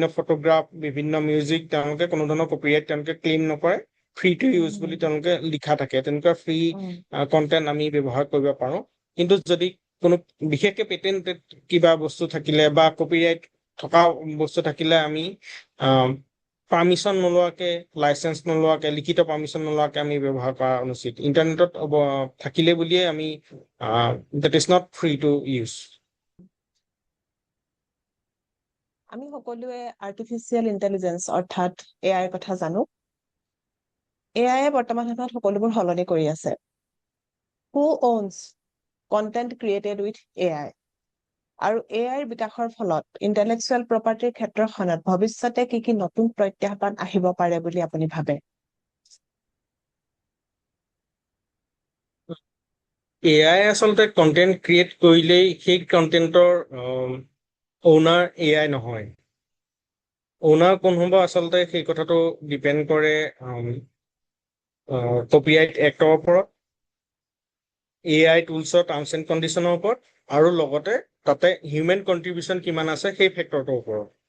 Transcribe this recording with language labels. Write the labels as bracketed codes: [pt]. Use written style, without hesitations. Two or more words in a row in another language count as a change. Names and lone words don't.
[as] ফটোগ্ৰাফ বিভিন্ন মিউজিক তেওঁলোকে কোনো ধৰণৰ কপিৰাইট তেওঁলোকে ক্লেইম নকৰে [en] free to use [as] বুলি তেওঁলোকে লিখা থাকে তেনেকুৱা [en] free content [as] আমি ব্যৱহাৰ কৰিব পাৰো কিন্তু যদি কোনো বিশেষকে পেটেন্টেড কিবা বস্তু থাকিলে বা কপিৰাইট থকা বস্তু থাকিলে আমি পাৰ্মিশন নোলোৱাকে লাইচেন্স নোলোৱাকে লিখিত পাৰ্মিশন নোলোৱাকে আমি ব্যৱহাৰ কৰা অনুচিত ইণ্টাৰনেটত থাকিলে বুলিয়ে আমি [en] that is not free to use [as] আমি সকলোৱে [en] artificial intelligence [as] অৰ্থাৎ AI কথা জানো AI বৰ্তমান সময়ত সকলোবোৰ সলনি কৰি আছে [en] who owns content created with AI [as] আৰু AI বিকাশৰ ফলত [en] intellectual property [as] ক্ষেত্ৰখনত ভৱিষ্যতে কি নতুন প্ৰত্যাহ্বান আহিব পাৰে বুলি আপুনি ভাবে AI আচলতে [en] content create [as] কৰিলেই সেই কন্টেন্টৰ অ'নাৰ AI নহয় অ'নাৰ কোন হ'ব আচলতে সেই কথাটো ডিপেণ্ড কৰে [en] copyright act [as] ওপৰত [en] AI tools terms and condition [as] ওপৰত আৰু লগতে তাতে [en] human contribution [as] কিমান আছে সেই ফেক্টৰটোৰ ওপৰত